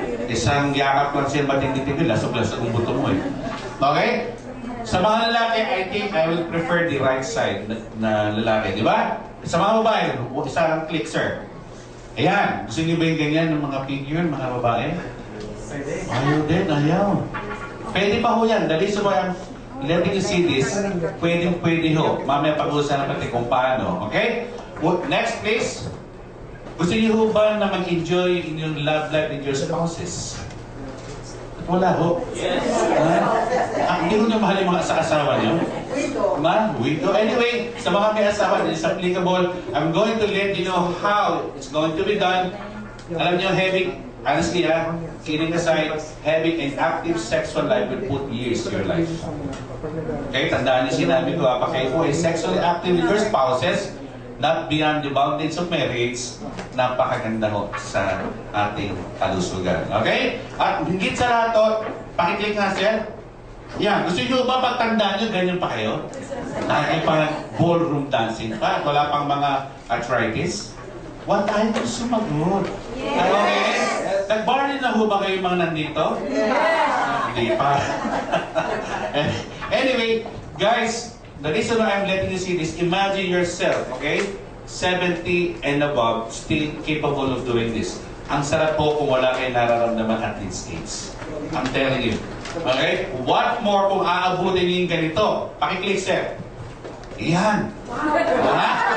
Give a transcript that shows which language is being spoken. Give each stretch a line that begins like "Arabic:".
Filipino: Isang yakap lang siya matindi-tindi, lasog-lasog ang buto mo, eh. Okay? Sa mga lalaki,
English: I think I will prefer the right side
Filipino: na lalaki, di ba? Sa mga babae, isang click, sir. Ayan, gusto niyo ba yung ganyan ng mga figure, mga babae? Ayaw din, ayaw. Pwede pa ho yan.
English: The reason why I'm letting you see this,
Filipino: pwede ho. Mamaya pag-usapan natin kung paano. Okay?
English: Next, please.
Filipino: Gusto niyo ho ba na mag-enjoy
English: in your love life with your spouses?
Filipino: Wala ho.
English: Yes.
Filipino: Hindi ho niyo mahal yung mga asawa niyo?
English: Widow. Anyway,
Filipino: sa mga may asawa,
English: it's applicable. I'm going to let you know how it's going to be done.
Filipino: Alam niyo,
English: honestly, kidding aside, having an active sexual life will put years to your life.
Filipino: Okay, tandaan niyo sinabi ko, kapag kayo po ay
English: sexually active with your spouses, not beyond the boundaries of marriage,
Filipino: napakaganda ho sa ating kalusugan. Okay? At higit sa lahat to, pakiclick nga sir. Yan, gusto niyo ba pagtandaan niyo, ganyan pa kayo? Ay parang ballroom dancing pa, wala pang mga arthritis.
English: What time to sumagot? Yes. Okay?
Filipino: Nag-bar na ho ba kayo mga nandito?
English: Yes.
Filipino: Hindi pa.
English: Anyway, guys, the reason why I'm letting you see this, imagine yourself, okay? 70 and above, still capable of doing this.
Filipino: Ang sarap po kung wala kayong nararamdaman
English: at this stage. I'm telling you.
Filipino: Okay?
English: What more
Filipino: kung aabutin niyo yung ganito? Pakiclick, sir. Yan. Ha?